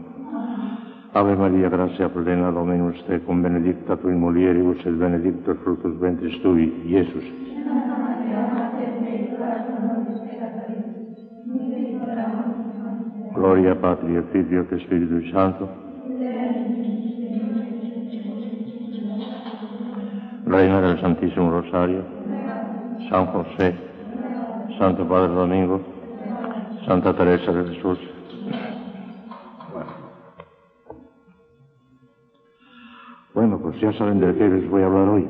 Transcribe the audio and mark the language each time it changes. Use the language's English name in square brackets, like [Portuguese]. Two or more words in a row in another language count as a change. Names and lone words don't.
[Latin] Ave Maria, gratia plena, Dominus tecum, benedicta tu in mulieribus, et benedictus fructus ventris tui, Iesus. Gloria Patri et Filio et Spiritus Santo. [Spanish] Reina del Santísimo Rosario, San José, Santo Padre Domingo, Santa Teresa de Jesús. Bueno, pues ya saben de qué les voy a hablar hoy.